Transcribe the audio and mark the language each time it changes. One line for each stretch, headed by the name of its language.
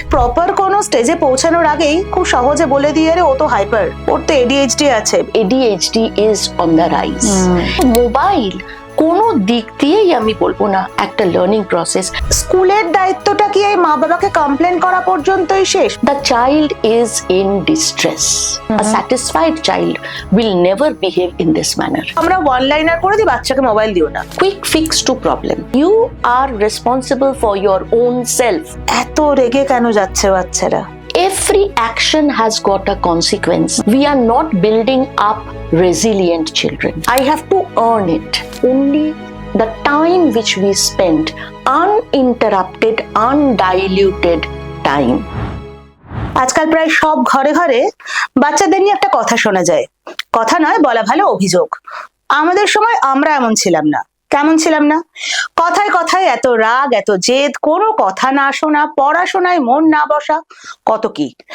Bangla: Proper কোনো স্টেজে পৌঁছানোর আগেই খুব সহজে বলে দিয়ে রে ও তো হাইপার, ওর তো এডিএইচডি আছে।
English: ADHD is on the rise.
Bangla: Mobile কোনো দিক দিয়েই আমি বলবো না একটা লার্নিং প্রসেস। স্কুলের দায়িত্বটা কি এই মা বাবাকে কমপ্লেন করা পর্যন্তই শেষ?
English: The child is in distress. A satisfied child will never behave in this manner.
Bangla: আমরা ওয়ান লাইনার করে দিই বাচ্চাকে মোবাইল দিও না।
English: Quick fix to problem. You are responsible for your own self.
Bangla: এত রেগে কেন যাচ্ছে বাচ্চারা?
English: Every action has got a consequence. We are not building up resilient children. I have to earn it. Only the time which we spend, uninterrupted, undiluted time.
Bangla: আজকাল প্রায় সব ঘরে ঘরে বাচ্চাদের নিয়ে একটা কথা শোনা যায়, কথা নয় বলা ভালো, অভিযোগ। আমাদের সময় আমরা এমন ছিলাম না। কেমন ছিলাম না? কথায় কথায় এত রাগ, এত জেদ, কোনো কথা না শোনা, পড়াশোনায় মন না বসা, কত কি।